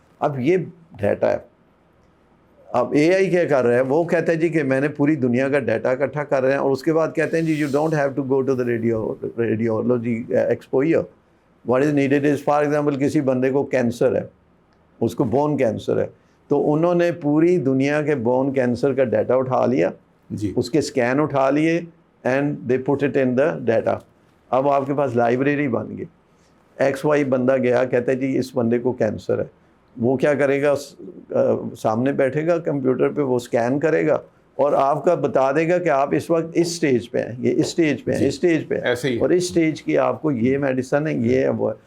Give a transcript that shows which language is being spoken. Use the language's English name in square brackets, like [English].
[Urdu] اب یہ ڈیٹا ہے. اب اے آئی کیا کر رہا ہے, وہ کہتا ہے جی کہ میں نے پوری دنیا کا ڈیٹا اکٹھا کر رہے ہیں, اور اس کے بعد کہتے ہیں جی [English] You don't have to go to the radiology exposure. What is needed is for example [Urdu] کسی بندے کو کینسر ہے, اس کو بون کینسر ہے, تو انہوں نے پوری دنیا کے بون کینسر کا ڈیٹا اٹھا لیا جی, اس کے اسکین اٹھا لیے [English] And they put it in the data. [Urdu] اب آپ کے پاس لائبریری بن گئی. ایکس وائی بندہ گیا, کہتا ہے جی اس بندے کو کینسر ہے. وہ کیا کرے گا, سامنے بیٹھے گا کمپیوٹر پہ, وہ اسکین کرے گا اور آپ کا بتا دے گا کہ آپ اس وقت اس سٹیج پہ ہیں, یہ اس سٹیج پہ ہیں, اس سٹیج پہ ہیں, اور اس سٹیج کی آپ کو یہ میڈیسن ہے, یہ ہے وہ.